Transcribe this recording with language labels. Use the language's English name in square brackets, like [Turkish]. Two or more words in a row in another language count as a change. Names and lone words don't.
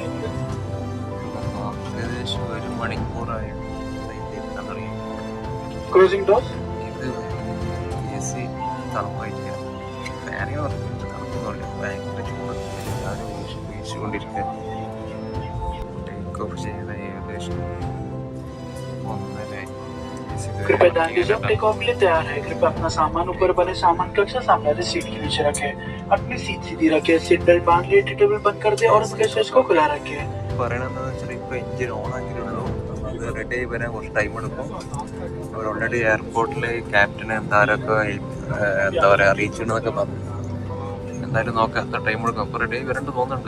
[Malayalam] ഏകദേശം 1 മണിക്കൂറായി തുടങ്ങി. ഇത് AC തണുപ്പായിരിക്കുക. ഫാനിന് പറഞ്ഞിട്ട് തണുപ്പൊന്നുമില്ല, ഭയങ്കര ചൂട്. എല്ലാവരും വീശിക്കൊണ്ടിരിക്കുക. [English] take off [Malayalam] ചെയ്ത ഏകദേശം 1:30. [Hindi] कृपया ध्यान दीजिए, हम [English] take off [Hindi] के लिए तैयार है। कृपया अपना सामान ऊपर वाले सामान कक्ष सामने वाले सीट के नीचे रखें। अपनी सीट सीधी रखें, सीट बेल्ट बांध लिए, टेबल बंद कर दे और उसके स्विच को खुला रखें। [Malayalam] പറയണെന്ന് വെച്ചാൽ ഇപ്പോൾ എഞ്ചിൻ ഓൺ ആക്കിയിട്ടുള്ളൂ. അത് റെഡി ആയി വരാൻ കുറച്ച് ടൈം എടുക്കും. അവർ ഓൾറെഡി എയർപോർട്ടിൽ ക്യാപ്റ്റന് എന്തായാലൊക്കെ എന്താ പറയുക അറിയിച്ചിട്ടുണ്ടെന്നൊക്കെ പറഞ്ഞു. എന്തായാലും നോക്കാം, എത്ര ടൈം എടുക്കും. അപ്പോൾ റെഡി ആയി വരേണ്ട തോന്നുന്നുണ്ട്.